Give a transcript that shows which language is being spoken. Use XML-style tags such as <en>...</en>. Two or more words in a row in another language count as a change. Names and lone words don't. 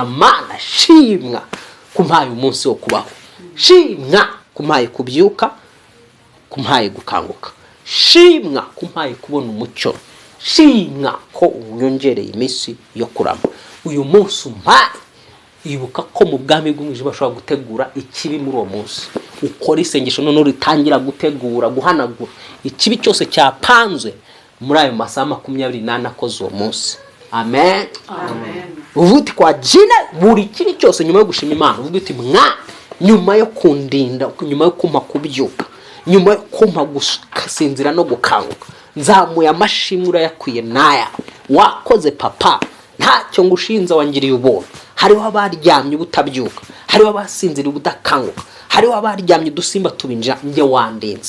<rw>Mana shimwa kumpaye umunsi wo kubaho, shimwa kumpaye kubyuka, kumpaye gukanguka, shimwa kumpaye kubona umucyo, shimwa ko unyongereye iminsi yo kurama. Uyu munsi umpaye, ibuka ko mu bwami bw'umwijima bashobora gutegura ikibi muri uwo munsi. Ukora isengesho noneho ritangira gutegura, guhanagura ikibi cyose cyapanzwe muri ayo masaha 28 akoze uwo munsi. Amen. Uvuti</rw> <sw>kwa jina</sw> <rw>buri kibi cyose nyuma yo gushima Imana, uvuti nyuma yo kundinda, nyuma yo kumpa kubyuka, nyuma yo kumpa gusinzira no gukanguka, nzamuye amashimwe urayakwiye naya. Wakoze papa, ntacyo ngushinza wangiriye ubuntu. Hariho abaryamye ubutabyuka, hariho abasinzira ubudakanguka, hariho abaryamye dusimba tubinjira, njye wandinze.</rw>